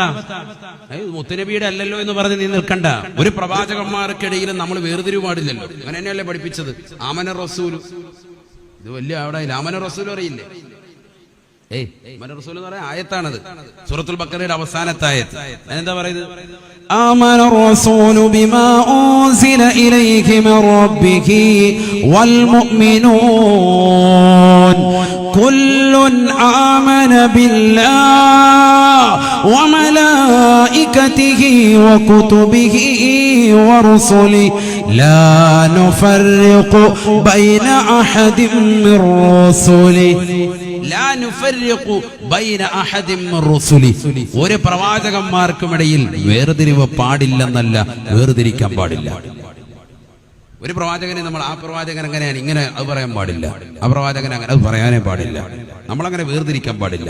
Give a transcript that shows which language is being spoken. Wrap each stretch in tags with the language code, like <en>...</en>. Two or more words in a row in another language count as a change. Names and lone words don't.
<ml>മുത്തുനബിയുടെ അല്ലല്ലോ എന്ന് പറഞ്ഞ് നീ നിൽക്കണ്ട. ഒരു പ്രവാചകന്മാർക്കിടയിലും നമ്മൾ വേർതിരിവ് പാടില്ലല്ലോ. അങ്ങനെ തന്നെയല്ലേ പഠിപ്പിച്ചത്.</ml> <ar>آمن الرسول,</ar> <ml>ഇത് വലിയ അവിടെ</ml> <ar>آمن الرسول</ar> <ml>അറിയില്ലേ?</ml> <ar>آمن الرسول</ar> <ml>എന്ന് പറയാൻ ആയത്താണത്. സൂറത്തുൽ ബഖറയുടെ അവസാനത്തെ ആയത്ത്. എന്താ പറയുന്നത്?</ml> <ar>آمن الرسول بما أنزل إليه من ربه والمؤمنون كل آمن بالله وملائكته وكتبه ورسله لا نفرق بين أحد من رسله.</ar> <ml>ഒരു പ്രവാചകന്മാർക്കുമിടയിൽ വേർതിരിവ് പാടില്ലെന്നല്ല, വേർതിരിക്കാൻ പാടില്ല. ഒരു പ്രവാചകനെ നമ്മൾ ആ പ്രവാചകൻ അങ്ങനെയാണ് ഇങ്ങനെ അത് പറയാൻ പാടില്ല, ആ പ്രവാചകൻ അങ്ങനെ അത് പറയാനേ പാടില്ല. നമ്മളങ്ങനെ വേർതിരിക്കാൻ പാടില്ല.</ml>